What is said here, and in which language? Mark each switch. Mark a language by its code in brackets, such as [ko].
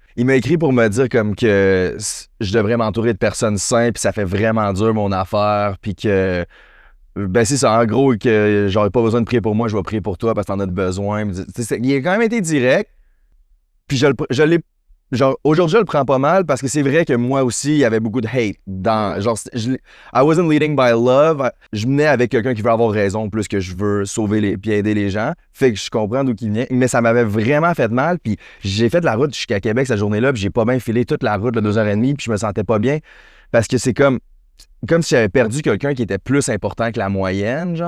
[fr] Il m'a écrit pour me dire comme que je devrais m'entourer de personnes saines, puis ça fait vraiment dur mon affaire, puis que... Ben c'est ça, en gros, que j'aurais pas besoin de prier pour moi, je vais prier pour toi parce que t'en as besoin. Il a quand même été direct, puis je l'ai... Genre, aujourd'hui, je le prends pas mal parce que c'est vrai que moi aussi, il y avait beaucoup de hate. [en] Genre, I wasn't leading by love. [fr] Je menais avec quelqu'un qui veut avoir raison plus que je veux sauver puis aider les gens. Fait que je comprends d'où il vient. Mais ça m'avait vraiment fait mal. Puis j'ai fait de la route jusqu'à Québec cette journée-là. Puis j'ai pas bien filé toute la route de 2h30. Puis je me sentais pas bien. Parce que c'est comme si j'avais perdu quelqu'un qui était plus important que la moyenne.